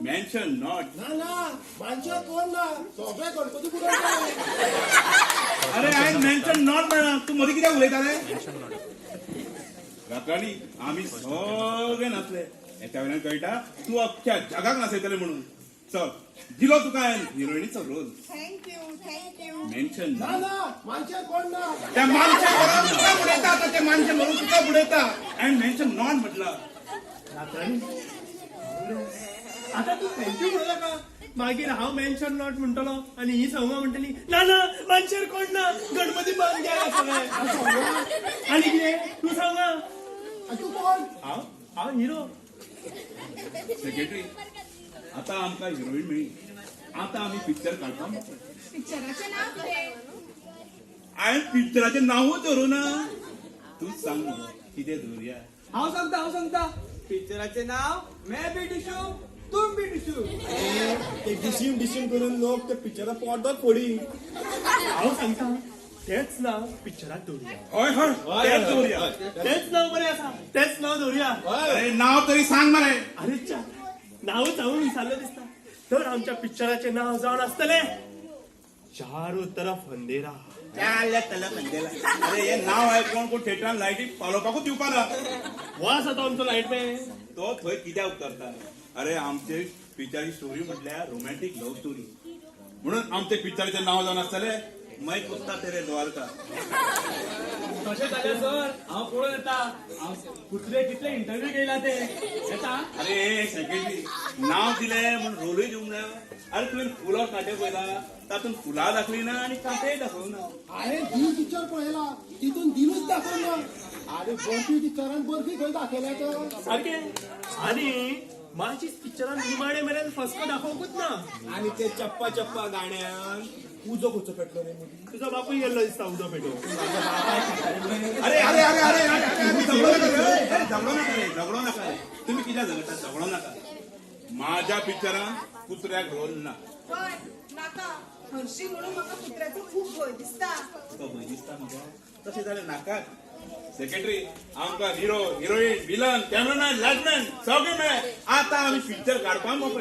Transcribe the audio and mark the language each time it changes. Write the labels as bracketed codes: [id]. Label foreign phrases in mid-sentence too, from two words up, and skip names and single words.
[en] mention not [kok] ना ना माणसं कोण ना सगळे गणपती पुरवतात अरे [en] I mention not [kok] म्हणा तू मध्ये कित्याक उलयता रे रात्रांनी आम्ही सगळे नाचले एका वेळेला कळटा तू अख्ख्या जगाक नाचयतले म्हणून चल दिलो तुका हिरोईनीचो रोल [en] thank you [kok] मेन्शन ना ना माणसं कोण ना त्या माणसा बरोबर तुका बुडयता आता ते माणसं म्हणून तुका बुडयता [en] and mention not [kok] म्हटलं आता तू थँक्यू म्हणला का मागीर हांव [en] mention not [kok] म्हणटलो आणि ही संगा म्हणटली ना ना मानशेर कोण ना गणपती पावन घ्या सगळे आणि कितें तू सांगा तू कोण हांव हिरो सेक्रेटरी आता आमकां हिरोईन मेळ्ळी आता आम्ही पिक्चर काढता पिक्चराचे नाव कितें हांवें पिक्चराचें नांवूच धरूं ना तूच सांग मगो, कितें धरुया हांव सांगता पिक्चराचे नाव [hi] मैं भी डिशू तुम भी डिशू [kok] ते डिशीम करून लोक ते पिक्चरा पडतात फोडी हांव सांगता तेच नाव पिक्चरात दवरुया हय हय तेच धरुया तेच नाव बरें आसा तेच नाव दवरुया अरे नाव तरी सांग मरे अरे च्या नावच हांव विसरलो दिसता तर आमच्या पिक्चराचें नाव जावन आसतलें [hi] चारो तरफ अंधेरा [kok] अरे हे नाव आयकून कोण थिएटरान लायटी पालोवपाकूच दिवपाना वास आतां आमचो लायटमॅन तो थंय कित्याक उतरता अरे आमचे पिक्चराची स्टोरी म्हटल्यार [en] romantic love story [kok] म्हणून आमचे पिक्चराचें नाव जावन आसतलें [hi] मै कुत्ता तेरे द्वारका [kok] तशें जाल्यार सर हांव पळोवन येता हांव कुत्रे कितले इंटरव्यू घेयला ते येता अरे सेक्रेटरी नाव दिलें म्हणून रोलूय दिवंक ना अरे तुवें फुलां कांटे पळयला तातूंत फुलां दाखली ना आनी कांटेय दाखोवना अरे दिल पिक्चर पळयला तितून दिलूच दाखवला अरे बर्फी पिक्चरान बर्फी खंय दाखयल्या तर सारकें आणि माझीच पिक्चरान निमाणे मेरेन फस्को दाखोवंकूच ना आणि ते चप्पा गाण्यान उजो खंयचो पेटलो रे मदीं तुजो बापूय गेल्लो दिसता उदो पेटोवंक अरे अरे अरे अरे अरे झगडो नका रे झगडो नका रे झगडो नका रे तुम्ही कित्याक झगडटा झगडो नका माझ्या पिक्चरान कुत्र्याक रोल ना हय नाका हरशी म्हणून म्हाका कुत्र्याचो खूब भंय दिसता तो भंय दिसता म्हाका तशें जाल्यार नाकात सेक्रेटरी आमकां [en] hero heroine villain cameraman lightman [kok] सगळे मेळ्ळे आता आमी पिक्चर काडपाक मोकळे